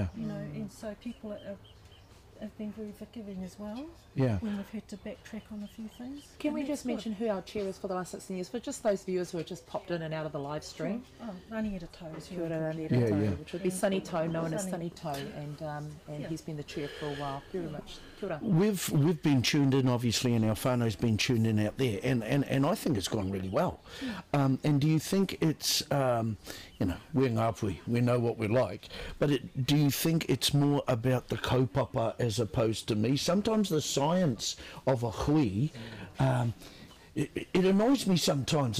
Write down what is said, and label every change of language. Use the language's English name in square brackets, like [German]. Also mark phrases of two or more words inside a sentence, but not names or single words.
[English] And so people have been very forgiving as well. Yeah. When we've had to backtrack on a few things. Can And we that's just good. mention who our chair is for the last 16 years, for just those viewers who have just popped in and out of the live stream? Oh, Rani Irato is [Māori] Kia ora, Rani [English] Yeah, Irato, yeah. which would be Sunny Toe, known as Sunny. Sunny Toe, and Yeah. he's been the chair for a while. Very much. [Māori] Kia ora. [English] We've been tuned in, obviously, and our whānau's been tuned in out there, and I think it's gone really well. And do you think it's, we're Ngāpuhi, we know what we're like, but do you think it's more about the kaupapa as opposed to me? Sometimes the science of a hui, it annoys me sometimes.